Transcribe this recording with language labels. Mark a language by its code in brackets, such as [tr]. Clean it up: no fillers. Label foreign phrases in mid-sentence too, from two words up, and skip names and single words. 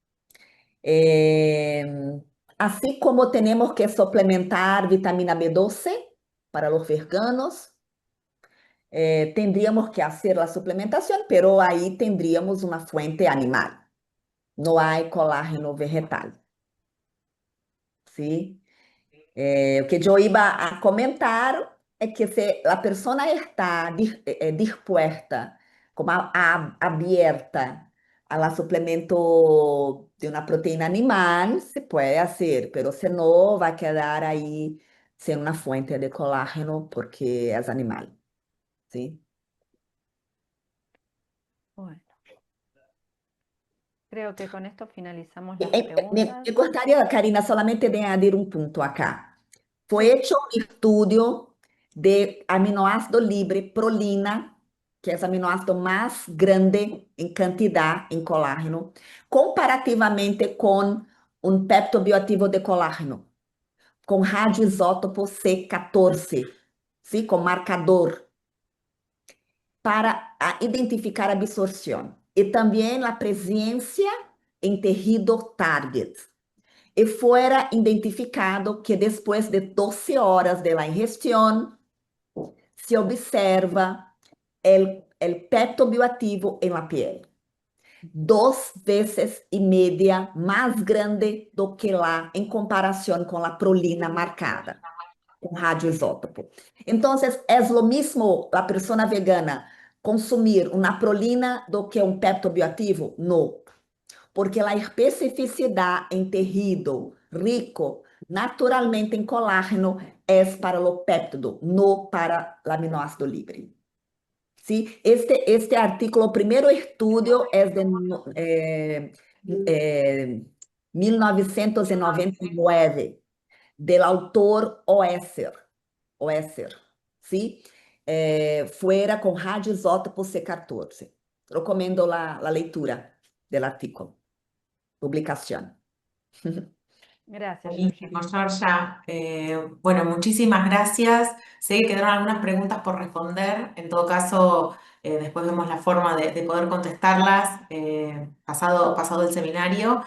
[es] Así como tenemos que suplementar vitamina B12 para los veganos, tendríamos que hacer la suplementación, pero ahí tendríamos una fuente animal. No hay colágeno vegetal. ¿Sí? [pt] O que eu iba a comentar é que se a pessoa está disposta, como aberta ao suplemento de uma proteína animal, se pode fazer, mas se não, vai quedar aí sem uma fonte de colágeno porque é animal. [es] ¿Sí? Bueno, creo que con esto finalizamos [pt] Me, [es] las preguntas. [pt] me gostaria, Karina, [es] solamente de añadir [pt] um ponto acá. Foi hecho um estudo de aminoácido libre, prolina, que é o aminoácido mais grande em quantidade em colágeno, comparativamente com um peptobiotivo de colágeno, com radioisótopo C14, sim, com marcador, para identificar a absorção. E também a presença em tecido target. [es] E fuera identificado que depois de 12 horas de la ingestión, se observa el peptobioativo en la piel. [pt] 2,5 vezes mais grande do que lá em comparação com a prolina marcada, com radioisótopo. Então, é o mesmo a pessoa vegana consumir uma prolina do que um peptobioativo? Não. Porque a especificidade em tecido rico naturalmente em colágeno é para o péptido, não para o aminoácido livre. [es] ¿Sí? Este artículo, [pt] o primeiro estudo é de 1999, do autor Oesser, [es] ¿sí? [pt] Fuera com radioisótopo C14. Recomendo a leitura do artículo. [es] Publicación. Gracias, Buenísimo, Georgia. Georgia. Bueno, muchísimas gracias. Sé que quedaron algunas preguntas por responder. En todo caso, después vemos la forma de poder contestarlas pasado el seminario.